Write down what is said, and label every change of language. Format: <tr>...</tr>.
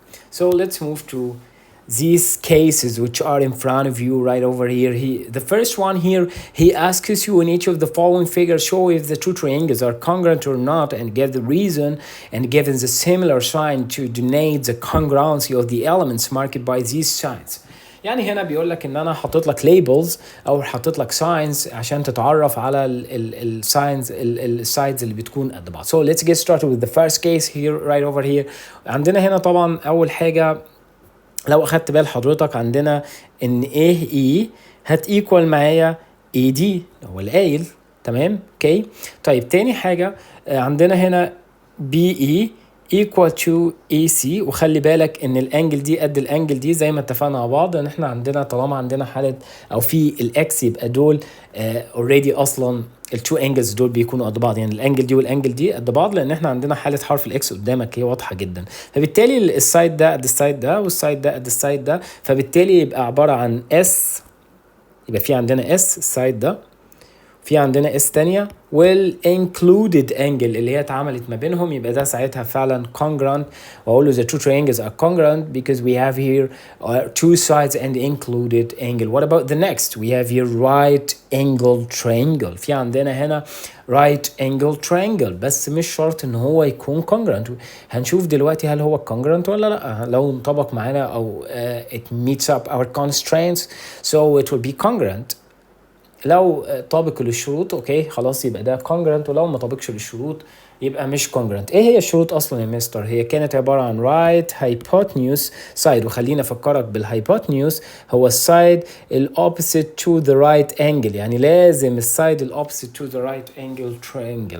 <en>So let's move to these cases which are in front of you right over here. The first one here, he asks you in each of the following figures show if the two triangles are congruent or not and give the reason and given the similar sign to denote the congruency of the elements marked by these signs.</en> <ar>يعني هنا بيقول لك ان انا حاطط لك labels او حاطط لك signs عشان تتعرف على الساينز السايدز اللي بتكون قد بعض.</ar> <en>So let's get started with the first case here right over here.</en> <ar>عندنا هنا طبعا اول حاجة لو اخدت بال حضرتك عندنا ان AE هت equal معايا AD هو القايل، تمام اوكي. طيب تاني حاجة عندنا هنا BE equal to AC، وخلي بالك ان الانجل دي قد الانجل دي زي ما اتفقنا مع بعض ان احنا عندنا طالما عندنا حالة او في الاكس يبقى دول already اصلا التو انجلز دول بيكونوا قد بعض، يعني الانجل دي والانجل دي قد بعض لان احنا عندنا حاله حرف الاكس قدامك هي واضحه جدا، فبالتالي السايد ده قد السايد ده والسايد ده قد السايد ده، فبالتالي يبقى عباره عن اس، يبقى في عندنا اس السايد ده، في عندنا اس تانية والانكلودد انجل اللي هي اتعملت ما بينهم، يبقى ده ساعتها فعلا congruent. واقول له</ar> <en>the two triangles are congruent because we have here two sides and included angle. What about the next? We have here right angle triangle.</en> <ar>في عندنا هنا</ar> <en>right angle triangle</en> <ar>بس مش شرط ان هو يكون congruent. هنشوف دلوقتي هل هو congruent ولا لا، لو انطبق معانا او</ar> <en>it meets up our constraints so it will be congruent.</en> <ar>لو طابق للشروط اوكي خلاص يبقى ده congruent، ولو ما طابقش للشروط يبقى مش congruent. ايه هي الشروط اصلا يا مستر؟ هي كانت عباره عن</ar> <en>right hypotenuse side،</en> <ar>وخلينا افكرك بالhypotenuse هو السايد</ar> <en>opposite to the right angle،</en> <ar>يعني لازم السايد</ar> <en>opposite to the right angle triangle.</en>